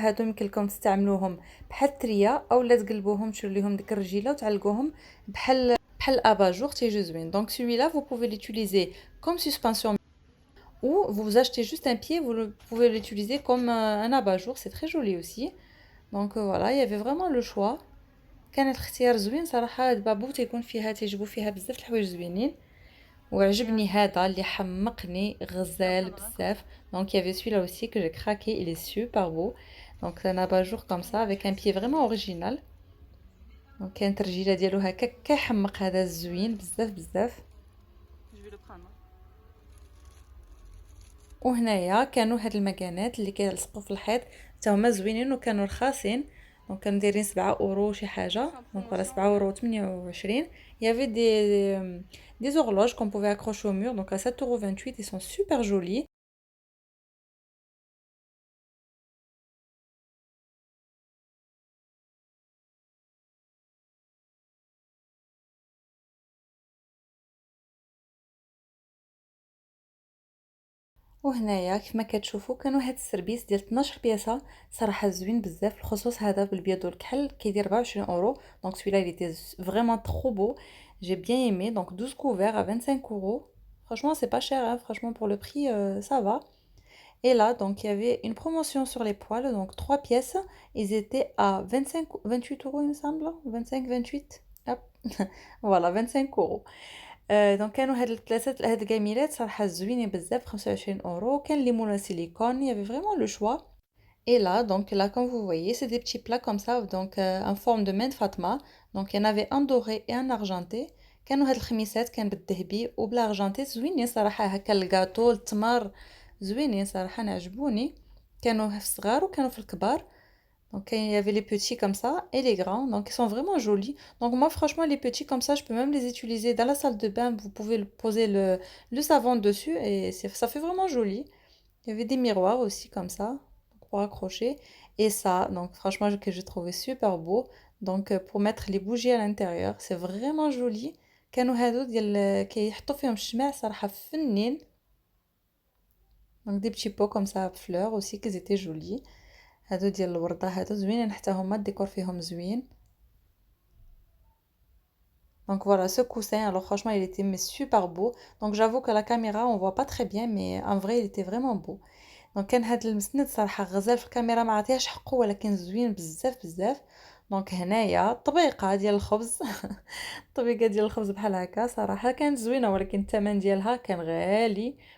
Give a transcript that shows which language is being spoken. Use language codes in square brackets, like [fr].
[ar] هادو يمكن لكم تستعملوهم بحال التريه اولا تقلبوهم تشيروا ليهم ديك الرجيله وتعلقوهم بحال اباجور تيجي زوين. [fr] Donc celui-là vous pouvez l'utiliser comme suspension ou vous achetez juste un pied, pouvez l'utiliser comme un abat-jour, c'est très joli aussi. Donc voilà, il y avait vraiment le choix. [ar] كان الاختيار زوين صراحه. البابو تيكون فيها تيجبوا فيها بزاف الحوايج زوينين. وعجبني هذا اللي حمقني غزال بزاف. [fr] Donc il y avait celui-là aussi que j'ai craqué, il est super beau. Donc c'est un abat-jour comme ça avec un pied vraiment original. [ar] Donc كانت الرجيله ديالو هكا كيحمق. هذا زوين بزاف بزاف. وهنايا كانوا هاد المكانات اللي كيلصقوا في الحيط حتى هما زوينين وكانوا رخاصين. دونك كانوا دايرين 7 اورو شي حاجه. دونك ولا 7 اورو 28. [fr] Il y avait des horloges qu'on pouvait accrocher au mur. Donc à 7,28 €, ils sont super jolis. [ar] وهنايا كيف ما كتشوفوا كانوا هاد السربيس ديال 12 بياسه صراحه زوين بزاف. بالخصوص هذا بالبيض والكحل كيدير 24 اورو. [fr] دونك celui-là il était vraiment trop beau. J'ai bien aimé. Donc 12 couverts à 25 euros. Franchement c'est pas cher hein. Franchement pour le prix ça va. Et là donc il y avait une promotion sur les poils. Donc 3 pièces ils étaient à 28 euros il me semble. 25 28. Hop. Voilà 25 euros. [ar] دونك كانوا هاد الكاميرات صراحه زوينين بزاف ب 25 اورو. كان اللي مولو سيليكون. [fr] Il y avait vraiment le choix. Et là donc là comme vous voyez c'est des petits plats comme ça donc en forme de main de Fatma. Donc il y en avait un doré et un argenté. [ar] كانوا هاد الخميسات كان بالذهبي وبلا ارجنتي زوينين صراحه. هكا الكاطو التمر زوينين صراحه انا عجبوني. كانوا في الصغار وكانوا في الكبار. [fr] Donc il y avait les petits comme ça et les grands. Donc ils sont vraiment jolis. Donc moi franchement les petits comme ça je peux même les utiliser dans la salle de bain. Vous pouvez poser le savon dessus et ça fait vraiment joli. Il y avait des miroirs aussi comme ça pour accrocher. Et ça donc franchement que j'ai trouvé super beau. Donc pour mettre les bougies à l'intérieur c'est vraiment joli. [ar] كانوا هادو ديال كيحطوا فيهم الشمع صراحة فنين. [fr] Donc des petits pots comme ça fleurs aussi qu'ils étaient jolis. [ar] هادو ديال الوردة هادو زوينين حتى هما الديكور فيهم زوين. [fr] Donc voilà ce coussin alors franchement il était mais super beau. Donc j'avoue que la caméra on voit pas très bien mais en vrai il était vraiment beau. [ar] Donc كان هاد المسند صراحة غزال في الكاميرا ما عطيهاش حقه ولكن زوين بزاف بزاف. دونك هنايا طبيقة ديال الخبز. طبيقة ديال الخبز بحال هكا صراحة كانت زوينة ولكن الثمن ديالها كان غالي.